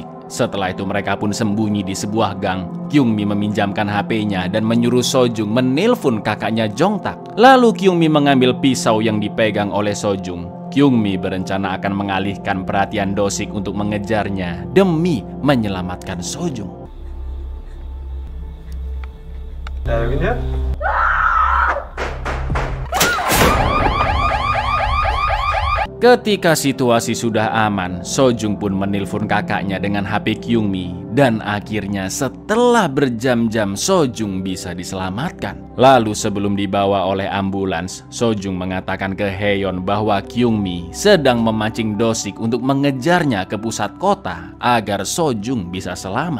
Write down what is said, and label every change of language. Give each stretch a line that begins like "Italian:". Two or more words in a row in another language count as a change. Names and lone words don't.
Indonesian: Setelah itu mereka pun sembunyi di sebuah gang. Kyungmi meminjamkan HP-nya dan menyuruh Sojung menelpon kakaknya Jongtak. Lalu Kyungmi mengambil pisau yang dipegang oleh Sojung. Kyungmi berencana akan mengalihkan perhatian Do-sik untuk mengejarnya demi menyelamatkan Sojung.
Korean: 야, 여기 있냐?
Indonesian: Ketika situasi sudah aman, Sojung pun menelpon kakaknya dengan HP Kyungmi dan akhirnya setelah berjam-jam Sojung bisa diselamatkan. Lalu sebelum dibawa oleh ambulans, Sojung mengatakan ke Heon bahwa Kyungmi sedang memancing Do-sik untuk mengejarnya ke pusat kota agar Sojung bisa selamat.